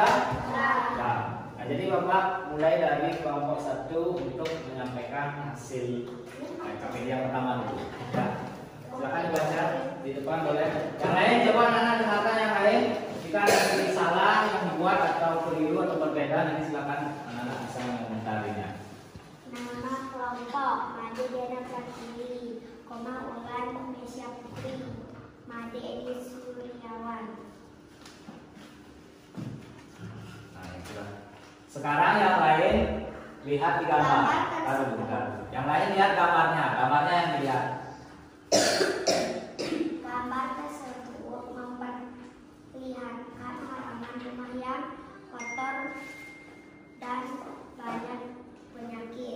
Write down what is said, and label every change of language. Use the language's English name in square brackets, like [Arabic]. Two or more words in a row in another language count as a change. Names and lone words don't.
[Indonesian] Nah, jadi Bapak mulai dari kelompok 1 untuk menyampaikan hasil KPD yang pertama dulu. Ya. Silakan dibaca di depan boleh. Yang lain coba anak-anak dengarkan yang lain. Jika ada yang salah yang dibuat atau keliru atau berbeda, nanti silakan anak-anak bisa mengomentarinya. Nama kelompok Made Diana Pratiwi, Ulan Mesya Putri, Made Edi Suryawan. Nah, itulah. Sekarang yang lain lihat di gambar. Yang lain lihat gambarnya. Gambarnya yang dilihat. Gambar tersebut memperlihatkan halaman rumah yang kotor dan banyak penyakit.